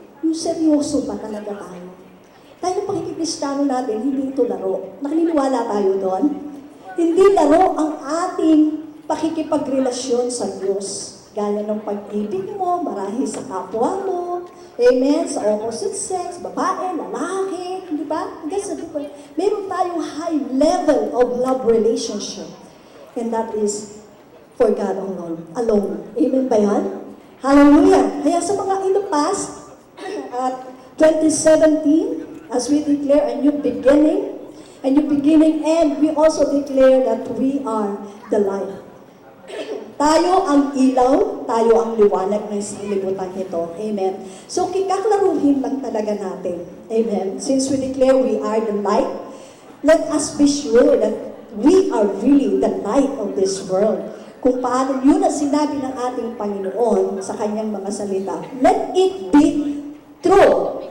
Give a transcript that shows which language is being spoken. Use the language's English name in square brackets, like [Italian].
[Filipino] Yung seryoso ba talaga tayo? Tayo pakikikristiyano natin, hindi ito laro. Nakiniwala tayo doon. Hindi laro ang ating pakikipagrelasyon sa Diyos. Gaya ng pag-ibig mo, marahil sa kapwa mo, Amen? Sa opposite sex, babae, lalaki, di ba? [English] That's a different. Meron tayong high level of love relationship. And that is for God alone. Amen ba yan? Hallelujah! [Filipino] Kaya sa mga [English] in the past, at 2017, as we declare a new beginning, and we also declare that we are the light. [Filipino] Tayo ang ilaw, tayo ang liwanag ng sanlibutan nito. Amen. So, kikaklaruhin lang talaga natin. Amen. [English] Since we declare we are the light, let us be sure that we are really the light of this world. [Filipino] Kung paano yun ang sinabi ng ating Panginoon sa kanyang mga salita, [English] let it be true.